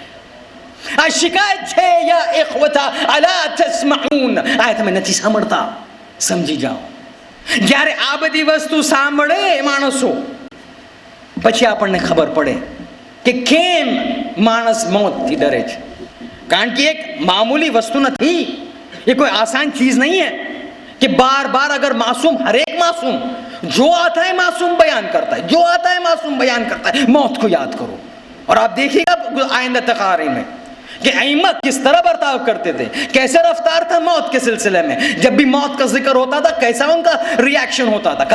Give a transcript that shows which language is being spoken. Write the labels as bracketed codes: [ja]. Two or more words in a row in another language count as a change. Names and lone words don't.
[gu] આ શિકાયત છે. [ar] يا إخوتا ألا تسمعون, [gu] આ તમે નથી સાંભળતા, સમજી જાઓ. જ્યારે આ બધી વસ્તુ સાંભળે માણસો, પછી આપણને ખબર પડે કે કેમ માણસ મોતથી ડરે છે. [ur] کان کی ایک معمولی وستو نہ تھی، یہ کوئی آسان چیز نہیں ہے کہ بار بار اگر معصوم، ہر ایک معصوم جو آتا ہے معصوم بیان کرتا ہے، جو آتا ہے معصوم بیان کرتا ہے، موت کو یاد کرو۔ اور آپ دیکھیے گا آئندہ تقاریر میں کہ ائمہ کس طرح برتاؤ کرتے تھے، کیسے رفتار تھا موت کے سلسلے میں، جب بھی موت کا ذکر ہوتا تھا کیسا ان کا ریاکشن ہوتا تھا۔